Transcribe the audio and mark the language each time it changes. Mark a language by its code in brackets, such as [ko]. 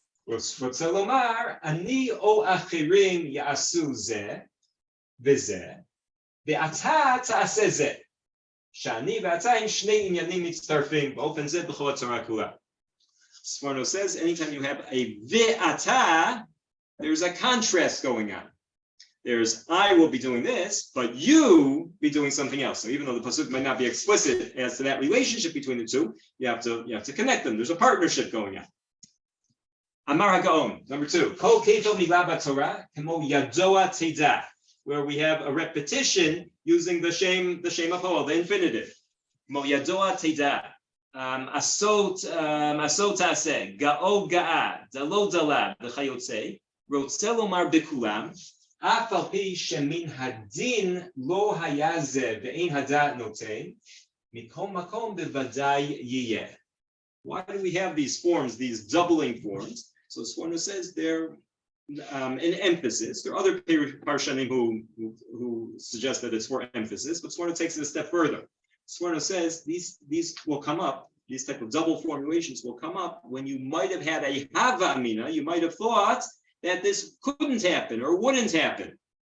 [he] רוצה לומר, אני או אחרים יעשו זה וזה, ואתה תעשה זה. שאני ואתה הם שני עניינים מצטרפים, באופן זה בכל התורה כולה. [en] Sforno says, anytime you have a ve'ata, there's a contrast going on. There's, I will be doing this, but you be doing something else. So even though the pasuk might not be explicit as to that relationship between the two, you have to connect them. There's a partnership going on. [he] Amar HaGaon, [en] number 2. [he] Kol ketel milah b'Torah kemo yadoa teda, [en] where we have a repetition using the shem hapol, the infinitive. [he] Kemo yadoa teda. Asot taseh, ga'o ga'a, dalo dala, v'chayotze. רוצה לומר בכולם, אף על פי שמן הדין לא היה זה ואין הדעת נותן, מכל מקום בוודאי יהיה. [en] Why do we have these forms, these doubling forms? So Sforno says they're an emphasis. There are other parshanim who suggest that it's for emphasis, but Sforno takes it a step further. Sforno says these will come up, these type of double formulations will come up when you might have had a hava amina, you might have thought that this couldn't happen or wouldn't happen.